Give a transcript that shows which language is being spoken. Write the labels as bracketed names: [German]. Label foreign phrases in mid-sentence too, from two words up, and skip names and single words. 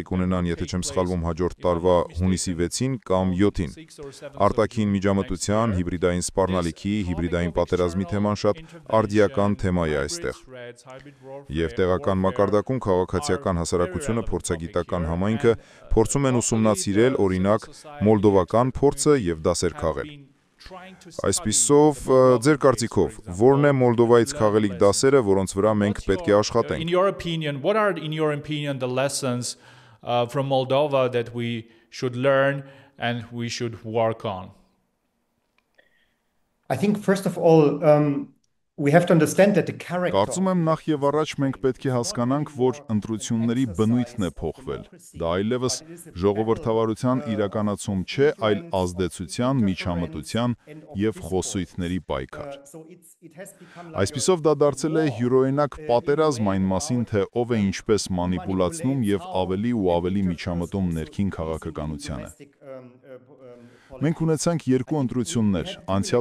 [Armenian] կունենան, եթե չեմ սխալվում, հաջորդ տարվա հունիսի 6-ին կամ 7-ին։ Արտաքին միջամտության, հիբրիդային սպառնալիքի, հիբրիդային պատերազմի թեման շատ արդիական թեմա է այստեղ։ Եվ տեղական մակարդակում քաղաքացիական հասարակությունը, փորձագիտական համայնքը փորձում են ուսումնասիրել, օրինակ, մոլդովական փորձը եւ դասեր քաղել։ Այսպիսով, ձեր կարծիքով, որն է Մոլդովայից քաղելիք դասերը, որոնց վրա մենք պետք է աշխատենք։ [English] In your opinion, what are in your opinion the lessons from Moldova that we should learn and we should work on? I think first of all, we have to understand that the character. [Armenian] Կարծում եմ նախ եւ առաջ մենք պետք է հասկանանք, որ ընտրությունների բնույթն է փոխվել։ Դա այլևս ժողովրդավարության իրականացում չէ, այլ ազդեցության, միջամտության եւ խոսույթների պայքար։ Այսպիսով դա դարձել է յուրօրինակ պատերազմ այն մասին, թե ով է ինչպես մանիպուլացնում եւ ավելի ու ավելի միջամտում ներքին քաղաքականությանը։ Մենք ունեցանք երկու ընտրություններ։ Անցյալ